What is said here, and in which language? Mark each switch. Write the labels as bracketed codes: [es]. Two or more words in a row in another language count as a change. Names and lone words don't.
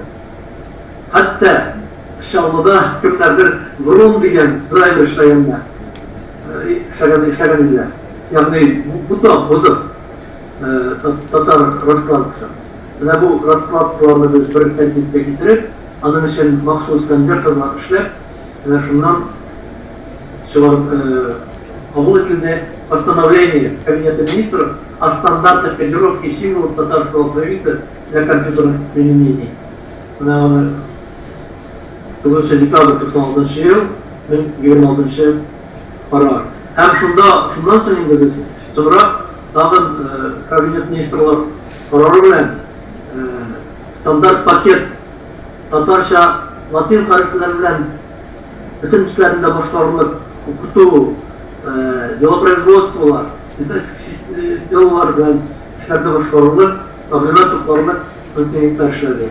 [tt] Хәтта Шаллада кемнәрдер Врон дигән драйвер эшләгәндә эшләгән иделәр. Ягъни бу да бозып татар раскладкасы. Менә бу раскладкаларны без бер тәртипкә китереп, аның өчен махсус конвертерлар эшләп, менә шуннан кабул ителде [ru] постановление Кабинета министров о стандартах кодировки символов татарского алфавита для компьютерных применений. [tt] 9 декабрь 96 ел, 26 карар. Һәм шундан соң инде без соңрак тагын Кабинет министрлар карары белән стандарт пакет татарча латин хәрефләре белән бөтен эшләрендә башкарылып, укыту, делопроизводстволар, издательские делалар белән эшләрдә башкарылып, мәгълүмат тупларлык мөмкинлекләр эшләде.